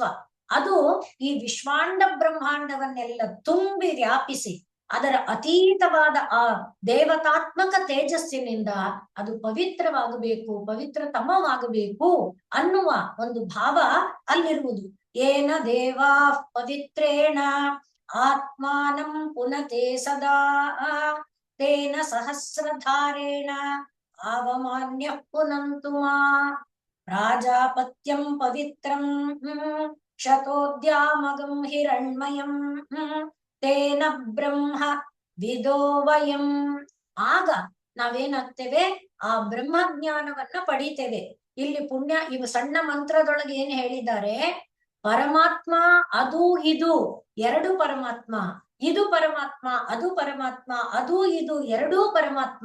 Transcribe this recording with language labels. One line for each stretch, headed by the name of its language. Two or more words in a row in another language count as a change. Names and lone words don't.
Kannada: ಅದು ಈ ವಿಶ್ವಾಂಡ ಬ್ರಹ್ಮಾಂಡವನ್ನೆಲ್ಲ ತುಂಬಿ ವ್ಯಾಪಿಸಿ ಅದರ ಅತೀತವಾದ ಆ ದೇವತಾತ್ಮಕ ತೇಜಸ್ಸಿನಿಂದ ಅದು ಪವಿತ್ರವಾಗಬೇಕು, ಪವಿತ್ರತಮವಾಗಬೇಕು ಅನ್ನುವ ಒಂದು ಭಾವ ಅಲ್ಲಿರುವುದು.
Sanskrit: ಏನ ದೇವಾ ಪವಿತ್ರೇಣ ಆತ್ಮಾನಂ ಪುನತೆ ಸದಾ ತೇನ ಸಹಸ್ರಧಾರೇಣ ಅವಮಾನ್ಯ ಪುನಂತು ಮಾ ಪ್ರಾಜಾಪತ್ಯಂ ಪವಿತ್ರಂ ಶತೋದ್ಯಾಮಗಂ ಹಿರಣ್ಮಯಂ ತೇನ ಬ್ರಹ್ಮ ವಿದೋ ವಯಂ.
Kannada: ಆಗ ನಾವೇನಾಗ್ತೇವೆ, ಆ ಬ್ರಹ್ಮಜ್ಞಾನವನ್ನ ಪಡಿತೇವೆ. ಇಲ್ಲಿ ಪುಣ್ಯ ಇವು ಸಣ್ಣ ಮಂತ್ರದೊಳಗೆ ಏನ್ ಹೇಳಿದ್ದಾರೆ, ಪರಮಾತ್ಮ ಅದು ಇದು ಎರಡು ಪರಮಾತ್ಮ, ಇದು ಪರಮಾತ್ಮ ಅದು ಪರಮಾತ್ಮ, ಅದು ಇದು ಎರಡೂ ಪರಮಾತ್ಮ.